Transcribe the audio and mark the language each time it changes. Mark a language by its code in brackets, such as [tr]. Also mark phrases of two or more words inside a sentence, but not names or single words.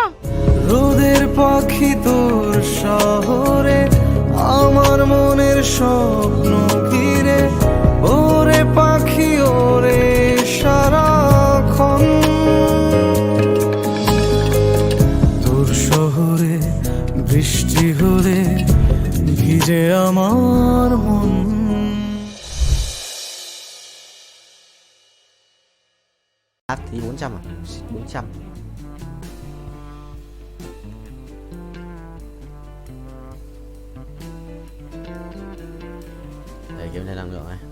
[bn] রোদের পাখি তোর শহরে, আমার মনের স্বপ্ন ঘিরে। ওরে পাখি ওরে সারাক্ষণ, তোর শহরে বৃষ্টি হলে ভিজে আমার মন। [vi] Thì 400 à? 400. Đây kiếm thêm năng lượng này.